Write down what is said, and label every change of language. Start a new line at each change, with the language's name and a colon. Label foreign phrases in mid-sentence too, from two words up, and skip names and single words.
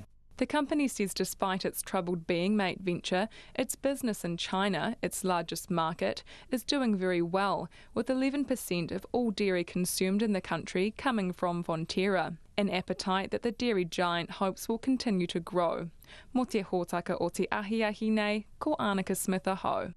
English: The company says despite its troubled being mate venture, its business in China, its largest market, is doing very well, with 11% of all dairy consumed in the country coming from Fonterra, an appetite that the dairy giant hopes will continue to grow.
Māori: Mo te hōtaka o te ahiahi nei, ko Annika Smith aho.